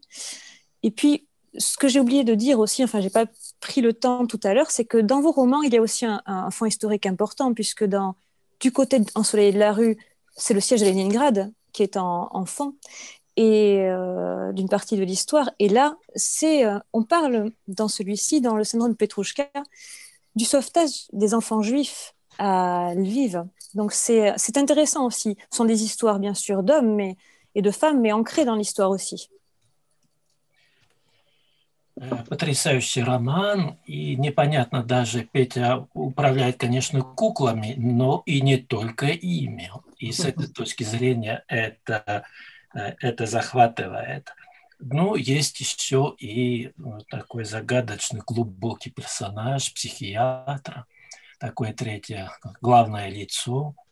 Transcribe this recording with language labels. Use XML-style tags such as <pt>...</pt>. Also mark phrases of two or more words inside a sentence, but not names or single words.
<fr>Et puis, ce que j'ai oublié de dire aussi, enfin, j'ai pas pris le temps tout à l'heure, c'est que dans vos romans, il y a aussi un fond historique important, puisque du côté d'Ensoleillé de la rue, c'est le siège de Leningrad qui est en fond, et d'une partie de l'histoire. Et là, on parle dans celui-ci, dans le syndrome de Petrouchka, du sauvetage des enfants juifs à Lviv. Donc c'est intéressant aussi. Ce sont des histoires, bien sûr, d'hommes et de femmes, mais ancrées dans l'histoire aussi.</fr> <ru>Потрясающий роман, и непонятно даже, Петя управляет, конечно, куклами, но и не только ими. И с этой точки зрения это захватывает. Ну, есть еще и такой загадочный, глубокий персонаж, психиатра, такое третье главное лицо.</ru>